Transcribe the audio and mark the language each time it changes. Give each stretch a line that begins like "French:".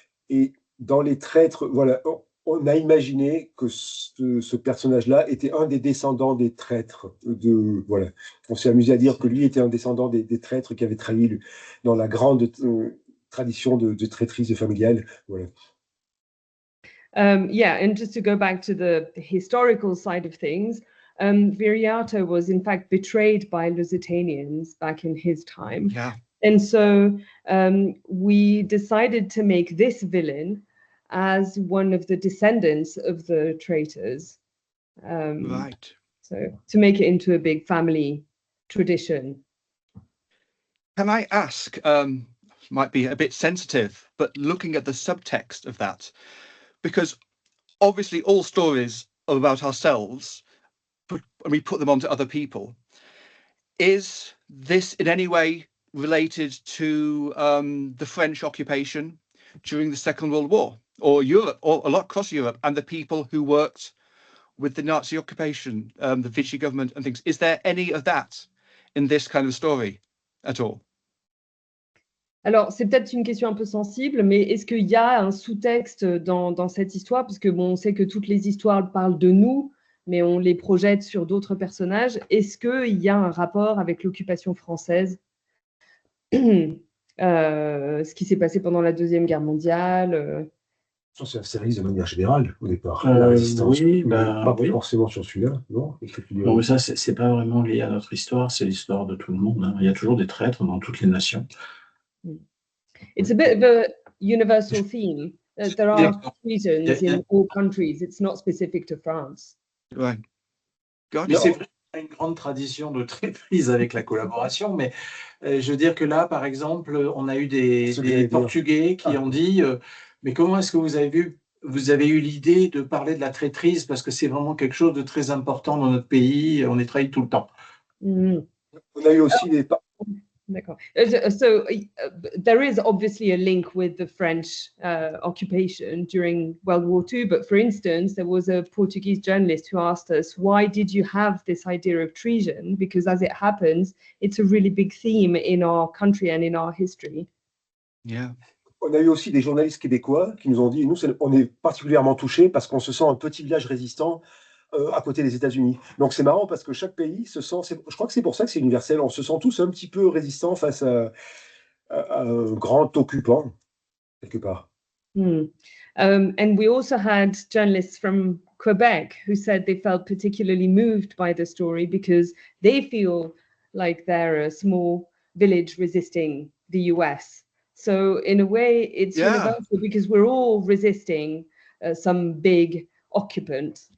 French: Et dans les traîtres, voilà, on a imaginé que ce personnage-là était un des descendants des traîtres. Voilà. On s'est amusé à dire que lui était un descendant des traîtres qui avaient trahi dans la grande tradition de traîtrise familiale. Voilà.
English: Yeah, and just to go back to the historical side of things, Viriato was in fact betrayed by Lusitanians back in his time. Yeah. And so we decided to make this villain as one of the descendants of the traitors. Right. So to make it into a big family tradition. Can I ask, might be a bit sensitive, but looking at the subtext of that, because obviously all stories are about ourselves, and we put them onto other people. Is this in any way related to the French occupation during the Second World War, or Europe, or a lot across Europe, and the people who worked with the Nazi occupation, the Vichy government and things? Is there any of that in this kind of story at all?
French: Alors, c'est peut-être une question un peu sensible, mais est-ce qu'il y a un sous-texte dans cette histoire? Parce que bon, on sait que toutes les histoires parlent de nous, mais on les projette sur d'autres personnages. Est-ce qu'il y a un rapport avec l'occupation française? Ce qui s'est passé pendant la Deuxième Guerre mondiale? C'est Asterix de manière générale, au départ. La résistance. Oui, pas oui. forcément sur celui-là, non? Non, mais ça, c'est pas vraiment lié à notre histoire, c'est l'histoire de tout le monde, hein. Il y a toujours des traîtres dans toutes les nations.
English: It's a bit of a universal theme. There are treasons in all countries. It's not specific to France. Right.
French: Mais c'est vrai qu'il y a une grande tradition de traîtrise avec la collaboration, mais je veux dire que là, par exemple, on a eu des Portugais qui ont dit mais comment est-ce que vous avez eu l'idée de parler de la traîtrise, parce que c'est vraiment quelque chose de très important dans notre pays, on est trahi tout le temps. On a eu aussi des... D'accord.
English: So there is obviously a link with the French occupation during World War II, but for instance, there was a Portuguese journalist who asked us, why did you have this idea of treason? Because as it happens, it's a really big theme in our country and in our history. Yeah.
French: On a eu aussi des journalistes québécois qui nous ont dit, nous, on est particulièrement touchés parce qu'on se sent un petit village résistant à côté des États-Unis. Donc c'est marrant parce que chaque pays se sent, je crois que c'est pour ça que c'est universel, on se sent tous un petit peu résistants face à un grand occupant, quelque part.
English: And we also had journalists from Quebec who said they felt particularly moved by the story because they feel like they're a small village resisting the US. So in a way, it's universal because we're all resisting some big occupant.